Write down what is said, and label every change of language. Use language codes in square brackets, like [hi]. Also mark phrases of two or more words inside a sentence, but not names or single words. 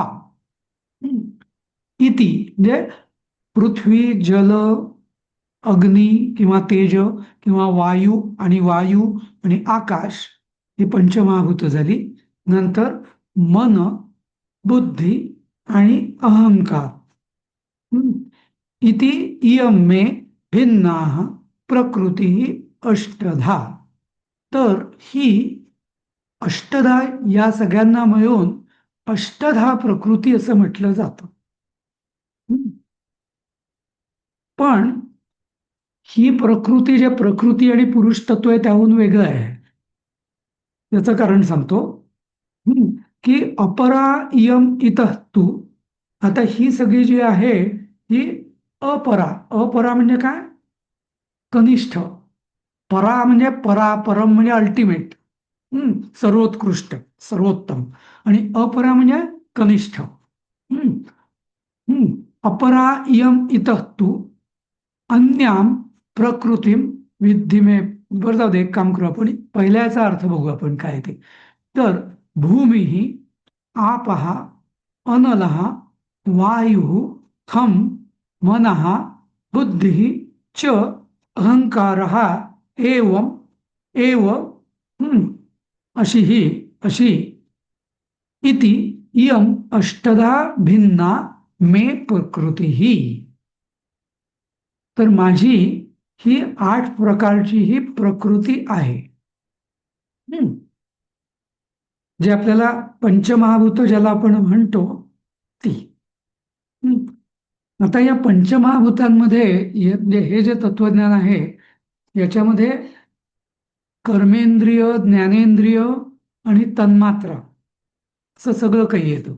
[mr] इति म्हणजे पृथ्वी, जल, अग्नी किंवा तेज किंवा वायू आणि आकाश ही पंचमहाभूत झाली. नंतर मन, बुद्धी आणि अहंकार. [sa] इति इयं मे भिन्नाः प्रकृती अष्टधा. [mr] तर ही अष्टधा, या सगळ्यांना मिळून अष्टधा प्रकृती असं म्हटलं जातं. पण ही प्रकृती, जे प्रकृती आणि पुरुष तत्व आहे त्याहून वेगळं आहे. त्याचं कारण सांगतो. की [sa] अपरा इयम इतः तू. [mr] आता ही सगळी जी आहे ही अपरा. अपरा म्हणजे काय? कनिष्ठ. परा म्हणजे परा, परम म्हणजे अल्टिमेट, सर्वोत्कृष्ट, सर्वोत्तम. आणि अपरा म्हणजे कनिष्ठ. [sa] अपरा इयम इतः तू अन्याम प्रकृतीम विद्धी मे. [mr] बरं, जाऊ दे, एक काम करू आपण, पहिल्याचा अर्थ बघू आपण काय ते. तर भूमी, [sa] आपः, अनलः, वायु, खम, मनः, बुद्धी च अहंकारः एवं एव अशी इति इयं अष्टधा भिन्ना मे प्रकृती. [mr] तर माझी ही 8 प्रकारची ही प्रकृती आहे. जे आपल्याला पंचमहाभूत ज्याला आपण म्हणतो ती. आता या पंचमहाभूतांमध्ये हे जे तत्वज्ञान आहे याच्यामध्ये कर्मेंद्रिय, ज्ञानेंद्रिय आणि तन्मात्रा असं सगळं काही येतं.